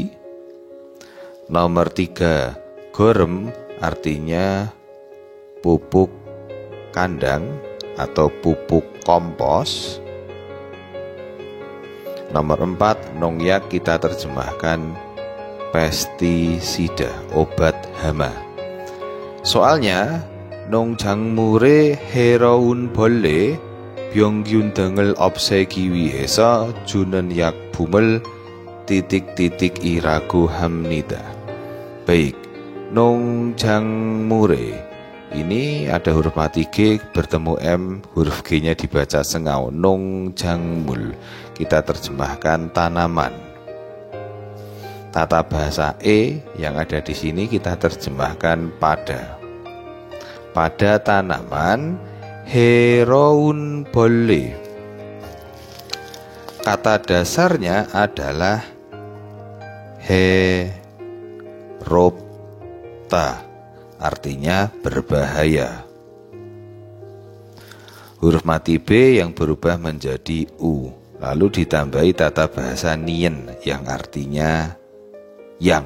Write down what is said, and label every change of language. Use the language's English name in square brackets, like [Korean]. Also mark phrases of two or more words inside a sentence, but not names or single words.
[Indonesian] Nomor 3 gorem artinya pupuk kandang atau pupuk kompos. Nomor 4 nongyak kita terjemahkan pestisida, obat hama. [Korean] Soalnya 농작물의 해로운 벌레, 병균 등을 없애기 위해서 주는 약품을 titik-titik-i라고 합니다. [Indonesian] Baik, 농작물의 ini ada huruf mati G bertemu M, huruf G-nya dibaca sengau. 농작물 kita terjemahkan tanaman. Tata bahasa E yang ada di sini kita terjemahkan pada tanaman [Korean] 해로운 벌레. [Indonesian] Kata dasarnya adalah 해롭다, artinya berbahaya. Huruf mati B yang berubah menjadi U, lalu ditambahi tata bahasa nien yang artinya yang.